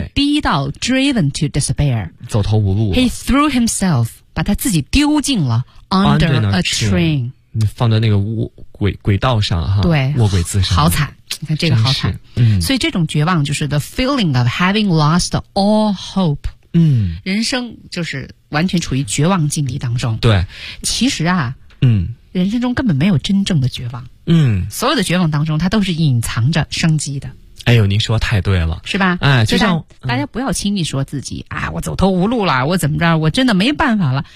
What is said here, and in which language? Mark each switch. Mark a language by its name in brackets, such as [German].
[Chinese] 被逼到 [English] driven to despair， [Chinese] 走投无路。 [English] He threw himself， [Chinese] 把他自己丢进了 [English] under a train。 [Chinese] 放在那个轨道上哈，对，卧轨自杀，好惨！你看这个好惨，嗯，所以这种绝望就是 [English] the feeling of having lost all hope， [Chinese] 嗯，人生就是完全处于绝望境地当中。对，其实啊，嗯，人生中根本没有真正的绝望，嗯，所有的绝望当中，它都是隐藏着生机的。哎呦，您说太对了，是吧？哎，就像大家不要轻易说自己啊，我走投无路了，我怎么着，我真的没办法了。